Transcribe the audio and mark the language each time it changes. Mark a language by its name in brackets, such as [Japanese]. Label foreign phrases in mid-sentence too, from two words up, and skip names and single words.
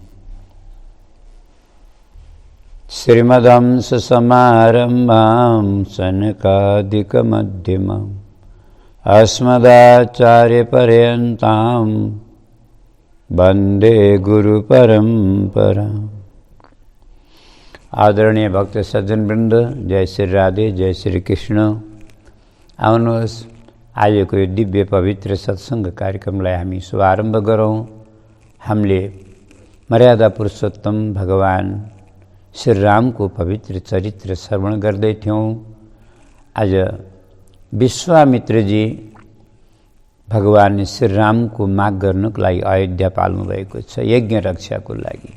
[Sanskrit] श्रीमदंससमारम्भां सनकादिकमध्यमाम् अस्मदाचार्यपर्यन्तां वन्दे गुरुपरम्पराम्। [Nepali] आदरणीय भक्त सज्जन वृन्द, जय श्री राधे, जय श्री कृष्ण। आउनुहोस् आजको यो दिव्य पवित्र सत्सङ्ग कार्यक्रमलाई हामी शुभारम्भ गरौँ। हामीले मर्यादा पुरुषोत्तम भगवान श्री रामको पवित्र चरित्र श्रवण गर्दै थियौँ। आज विश्वामित्रजी भगवान श्री रामको माग गर्नको लागि अयोध्या पाल्नु भएको छ, यज्ञ रक्षाको लागि।